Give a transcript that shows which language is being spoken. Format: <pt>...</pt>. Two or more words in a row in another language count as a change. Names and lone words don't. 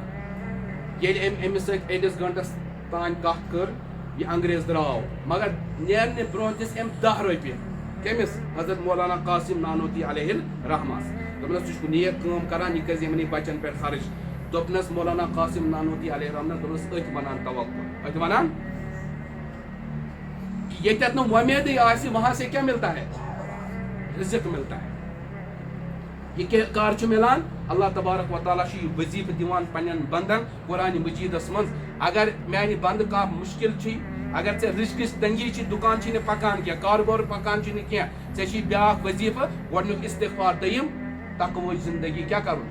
<ks>ییٚلہِ أمۍ أمِس سۭتۍ 1 گٲنٛٹس تانۍ کتھ کٔر، یہِ انگریز درٛاو، مگر نیرنہٕ برونٛہہ دِژ أمۍ 10 رۄپیہِ. کٔمِس؟ حضرت مولانا قاسم نانوتی علیہ الرحمٰس. دوٚپنس ژٕ چھُکھ نیک کٲم کران، یہِ کٔرۍ زِ یِمنٕے بچن پٮ۪ٹھ خرٕچ. دوٚپنس مولانا قاسم نانوتی علیہ الرحمٰن، دوٚپنس أتھۍ ونان توکُل. أتھۍ ونان ییٚتٮ۪تھ نہٕ وۄمیدٕے آسہِ</ks> <ur>وہاں سے کیا ملتا ہے؟ رزق ملتا ہے.</ur> <ks>یہ کار چھُ ملان؟ اللہ تبارک و تعالیٰ چھُ یہِ وظیفہٕ دِوان پننٮ۪ن بندن قرآنِ مجیدس منٛز. اگر میانہِ بندٕ کانٛہہ مُشکل چھُے، اگر ژےٚ رزقٕچ تنگی چھِ، دُکان چھُے نہٕ پکان کینٛہہ، کارٕبار پکان چھُے نہٕ کینٛہہ، ژےٚ چھُے بیاکھ وظیفہٕ، گۄڈنیُک استغفار، دوٚیِم تقوٕچ زندگی کیٛاہ کرُن؟</ks>